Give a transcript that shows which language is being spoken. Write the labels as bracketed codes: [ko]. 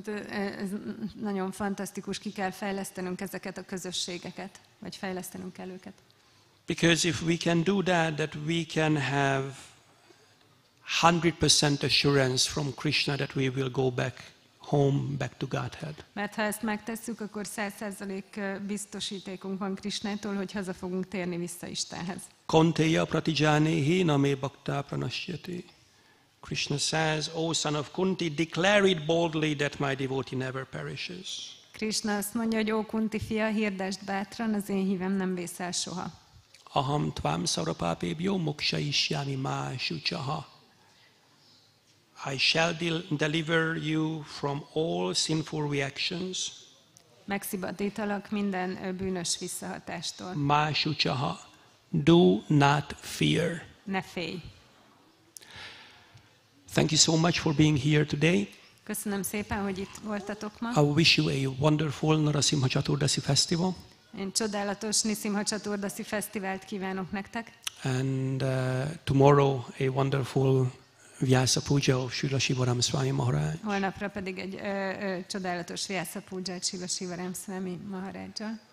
[hu] Ez nagyon fantasztikus, ki kell fejlesztenünk ezeket a közösségeket, vagy fejlesztenünk kell őket. [en] Because if we can do that we can have 100% assurance from Krishna that we will go back home, back to Godhead. [hu] Mert ha ezt megtesszük, akkor 100% biztosítékunk van Krishnától, hogy haza fogunk térni vissza Istenhez. [sa] Konteya pratijanehi name bhakta pranashyati. [en] Krishna says, O son of Kunti, declare it boldly that my devotee never perishes. [hu] Krishna azt mondja, hogy ó Kunti fia, hirdesd bátran, az én hívem nem vészel soha. [sa] Aham tvam sarvapapebhyo mokshayishyami ma shuchaha. [en] I shall deliver you from all sinful reactions. [hu] Megszabadítalak minden bűnös visszahatástól. [sa] Ma shuchaha. [en] Do not fear. [hu] Ne félj. [en] Thank you so much for being here today. [hu] Köszönöm szépen, hogy itt voltatok ma. [en] I wish you a wonderful Nṛsimha Caturdaśī festival. [hu] Én csodálatos Nṛsimha Caturdaśī fesztivált kívánok nektek. [en] And tomorrow a wonderful Vyasa Puja of Śrī Nṛsimha Swami Maharaj. [hu] Holnapra pedig egy csodálatos Vyasa Puját Śrī Nṛsimha Swami Maharajjal.